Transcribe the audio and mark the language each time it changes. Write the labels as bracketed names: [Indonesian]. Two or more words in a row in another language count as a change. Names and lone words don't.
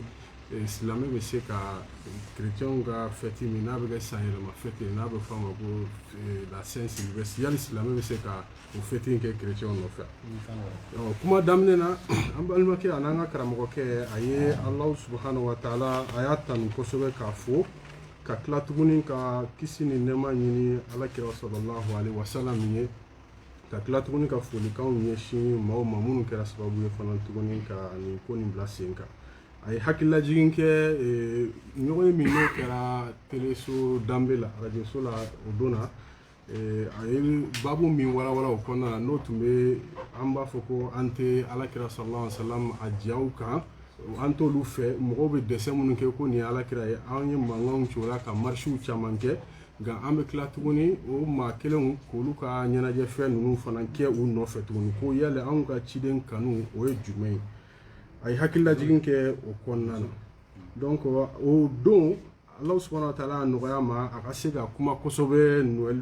[Bambara] Islam bɛ se ka chrétiens ka fête min n'a bɛ kɛ san yɛlɛma fête n'a bɛ fɔ a ma ko la Saint-Sylvestre yali silamɛ bɛ se ka o fête in kɛ chrétiens nɔfɛ kuma daminɛ na an balimakɛ a n'an ka karamɔgɔkɛ a ye [Arabic] الله سبحانه وتعالى [Bambara] a y'a tanu kosɛbɛ k'a fo ka tila tuguni ka kisi ni nɛɛma ɲini alakira [Arabic] صلى الله عليه وسلم [Bambara] ye ka tila tuguni ka folikanw ɲɛsin maaw ma minnu kɛra sababu ye fana tuguni ka nin ko nin bila sen kan. A ye hakililajigin kɛ ɲɔgɔn ye min n'o kɛra teleso danbe la arajoso la o don na a ye babu min walawala o kɔnɔna na n'o tun bɛ an b'a fɔ ko an tɛ alakira [Arabic] صلى الله عليه وسلم [Bambara] a diyaw kan an t'olu fɛ mɔgɔw bɛ dɛsɛ minnu kɛ ko nin ye alakira ye an ye mankanw ci o la ka marisiw caman kɛ nka an bɛ tila tuguni o maa kelenw k'olu ka ɲɛnajɛfɛn ninnu fana kɛ u nɔfɛ tuguni ko yala anw ka ciden kanu o ye jumɛn ye a ye hakililajigin kɛ o kɔnɔna na donc o don [Arabic] الله سبحانه وتعالى [Bambara] nɔgɔya ma a ka se ka kuma kosɛbɛ Noël